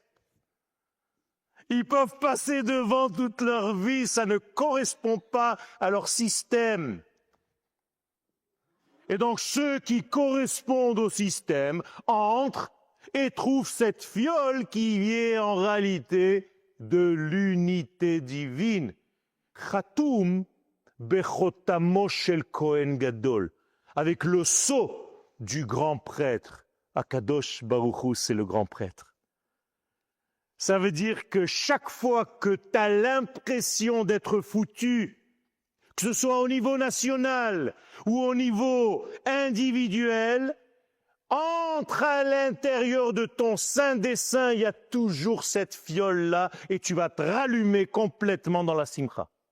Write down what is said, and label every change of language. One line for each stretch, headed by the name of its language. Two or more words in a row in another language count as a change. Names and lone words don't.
French: Ils peuvent passer devant toute leur vie, ça ne correspond pas à leur système. Et donc ceux qui correspondent au système entrent et trouvent cette fiole qui est en réalité de l'unité divine.
Hebrew: חתום בחותמו של כהן גדול,
French: avec le sceau du grand prêtre. Akadosh Baruch Hu, c'est le grand prêtre. Ça veut dire que chaque fois que tu as l'impression d'être foutu, que ce soit au niveau national ou au niveau individuel, entre à l'intérieur de ton Saint des Saints, il y a toujours cette fiole-là et tu vas te rallumer complètement dans la simcha.